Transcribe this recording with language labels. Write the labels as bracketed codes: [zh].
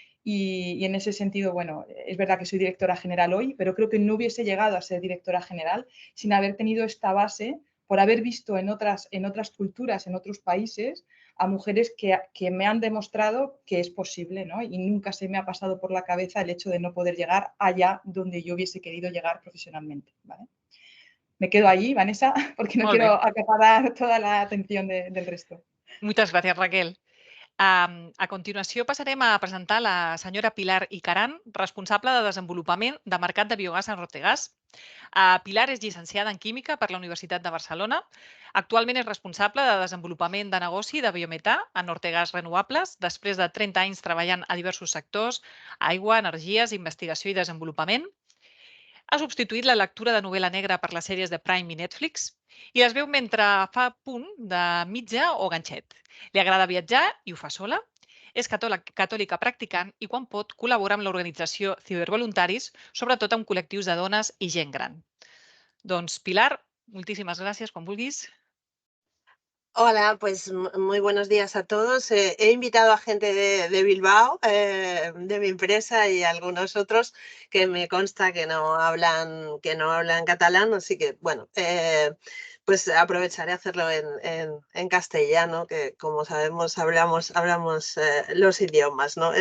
[es] Y en ese sentido, bueno, es verdad que soy directora general hoy, pero creo que no hubiese llegado a ser directora general sin haber tenido esta base, por haber visto en otras culturas, en otros países, a mujeres que me han demostrado que es posible, ¿no? Y nunca se me ha pasado por la cabeza el hecho de no poder llegar allá donde yo hubiese querido llegar profesionalmente, ¿vale? Me quedo allí, Vanessa, porque no quiero acaparar toda la atención del resto. [ca] Moltes gràcies, Raquel. A continuació passarem a presentar la senyora Pilar Icaran, responsable de desenvolupament de mercat de biogàs a Nortegas. Pilar és llicenciada en Química per la Universitat de Barcelona. Actualment és responsable de desenvolupament de negoci de biometà a Nortegas Renovables, després de 30 anys treballant a diversos sectors, aigua, energies, investigació i desenvolupament. Ha substituït la lectura de novel·la negra per les sèries de Prime i Netflix i les veu mentre fa punt de mitja o ganxet. Li agrada viatjar i ho fa sola. És catòlica practicant i quan pot col·labora amb l'organització Cibervoluntaris, sobretot amb col·lectius de dones i gent gran. Doncs Pilar, moltíssimes gràcies, quan vulguis. [es] Hola, pues muy buenos días a todos. He invitado a gente de Bilbao, de mi empresa y algunos otros que me consta que no hablan catalán, así que bueno, pues aprovecharé a hacerlo en castellano, que como sabemos hablamos los idiomas, ¿no?